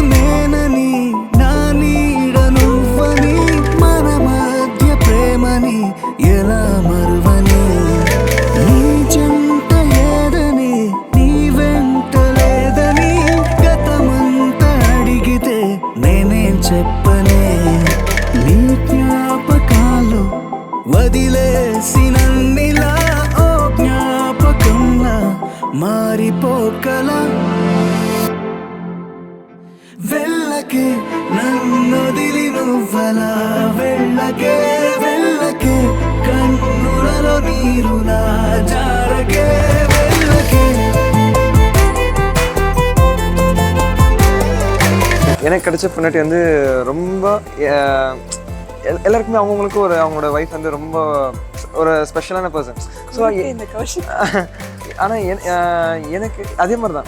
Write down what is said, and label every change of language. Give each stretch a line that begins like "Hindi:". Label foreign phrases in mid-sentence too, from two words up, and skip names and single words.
Telugu: నేనని నా నీడ నువ్వని మన మధ్య ప్రేమని ఎలా మరువని నీ చెంత ఏదని నీ వెంట లేదని గతమంతా అడిగితే నేనేం చెప్పనే నీ జ్ఞాపకాలు వదిలేసినన్నిలా ఓ జ్ఞాపకంలా మారిపోకలా వెళ్ళకే నన్నొదిలి నువ్వలా వెళ్ళకే వెళ్ళకే కన్నులలో నీరులా జారకే వెళ్ళకే
Tamil: எனக்கு கிடைச்ச பொண்டாட்டி வந்து ரொம்ப எல்லாருக்குமே அவங்கவுங்களுக்கு ஒரு அவங்களோட ஒய்ஃப் வந்து ரொம்ப ஒரு ஸ்பெஷலான பர்சன். ஸோ ஆனால் எனக்கு அதே மாதிரி தான்.